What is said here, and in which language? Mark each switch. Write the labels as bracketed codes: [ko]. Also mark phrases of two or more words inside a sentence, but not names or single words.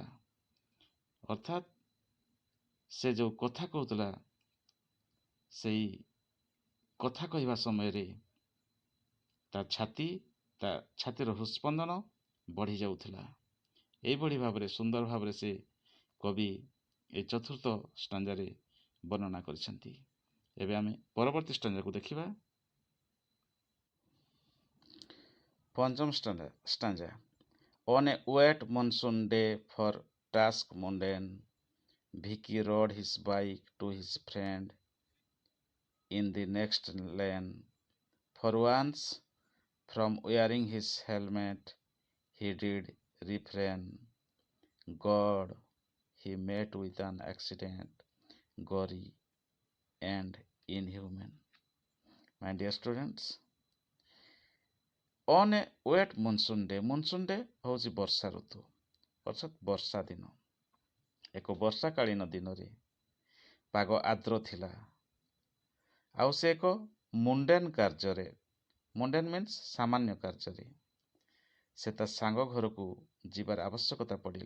[or] ଅର୍ଥାତ୍ ସେ ଯେଉଁ କଥା କହୁଥିଲା, ସେଇ କଥା କହିବା ସମୟରେ ତା ଛାତିର ହୃତ୍ସ୍ପନ୍ଦନ ବଢ଼ି ଯାଉଥିଲା। ଏଇଭଳି ଭାବରେ ସୁନ୍ଦର ଭାବରେ ସେ କବି ଏ ଚତୁର୍ଥ ଷ୍ଟାଞ୍ଜାରେ ବର୍ଣ୍ଣନା କରିଛନ୍ତି। ଏବେ ଆମେ ପରବର୍ତ୍ତୀ ଷ୍ଟାଞ୍ଜାକୁ ଦେଖିବା। ପଞ୍ଚମ ଷ୍ଟାଞ୍ଜା। [en] On a wet monsoon day for task mundane, Vicky rode his bike to his friend in the next lane. For once, from wearing his helmet, he did refrain. God, he met with an accident, gory and inhuman. My dear students, on a wet monsoon day [or] ହେଉଛି ବର୍ଷା ଋତୁ, ଅର୍ଥାତ୍ ବର୍ଷା ଦିନ। ଏକ ବର୍ଷାକାଳୀନ ଦିନରେ ପାଗ ଆର୍ଦ୍ର ଥିଲା, ଆଉ ସେ ଏକ [en] mundane means [or] ସାମାନ୍ୟ କାର୍ଯ୍ୟରେ ସେ ତା ସାଙ୍ଗ ଘରକୁ ଯିବାର ଆବଶ୍ୟକତା ପଡ଼ିଲା।